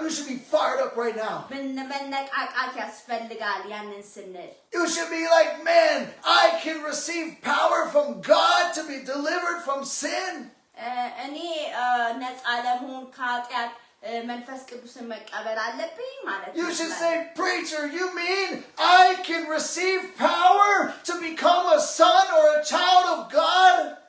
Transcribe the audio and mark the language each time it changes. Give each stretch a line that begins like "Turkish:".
English: You should be fired up right now.
Amharic: መነቃቃት ያስፈልጋል ያንን ስንል
English: You should be like, man, I can receive power from God to be delivered from sin.
Amharic: እኔ ነፃ ለመሆን ከኃጢአት መንፈስ ቅዱስን መቀበል አለብኝ ማለት ነው
English: You should say, preacher, you mean I can receive power to become a son or a child of God?